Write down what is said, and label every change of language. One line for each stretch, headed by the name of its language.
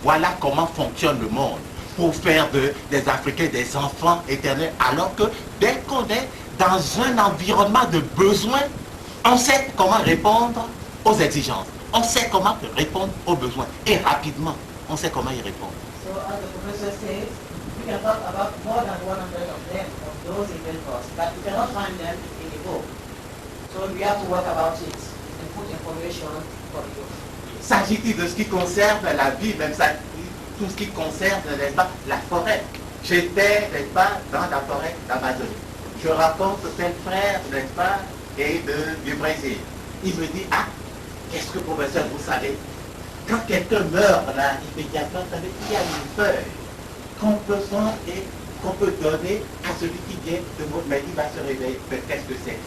French: Voilà comment fonctionne le monde pour faire des Africains des enfants éternels. Alors que dès qu'on est dans un environnement de besoin, on sait comment répondre aux exigences. On sait comment répondre aux besoins. Et rapidement, on sait comment y répondre.
English: So, as the professor says, we can talk about more than 100 of them, of those inventors, but we cannot find them in the book. So we have to work about it and put information for you.
French: S'agit-il de ce qui concerne la vie, même ça, tout ce qui concerne, n'est-ce pas, la forêt. J'étais, n'est-ce pas, dans la forêt d'Amazonie. Je rencontre tel frère, n'est-ce pas, et du Brésil. Il me dit, ah, qu'est-ce que, professeur, vous savez, quand quelqu'un meurt, là, immédiatement, vous savez, il y a une feuille qu'on peut prendre et qu'on peut donner à celui qui vient de mourir, mais il va se réveiller. Mais qu'est-ce que c'est?